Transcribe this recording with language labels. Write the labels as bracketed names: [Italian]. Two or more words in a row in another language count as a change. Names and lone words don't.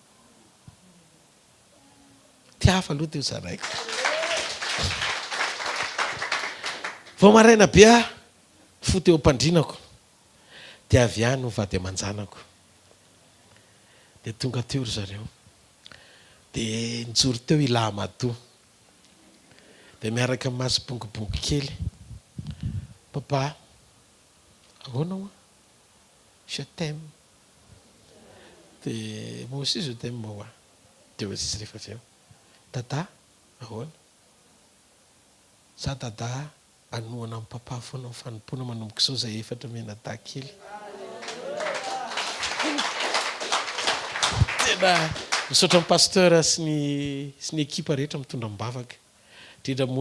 [Malagasy] tiafa aloha teo zaraiko vao maraina be fo teo am-pandrinako dia avy any vady aman-janako dia tonga teo ry zareo dia nijoro teo ilamato dia miaraka maso bongobongo kely papa ahoana [French] je t'aime [Malagasy] dia [French] moi aussi je t'aime moi [Malagasy] dia sisy rehefa avy eo dada ahoana za dada anoana amin'ny papa foana ny fanompoana manomboka izao zay efatra menada kely tena misaotra ny pasteur sy ny ekipa rehetra mitondra mibavaka indrindra moa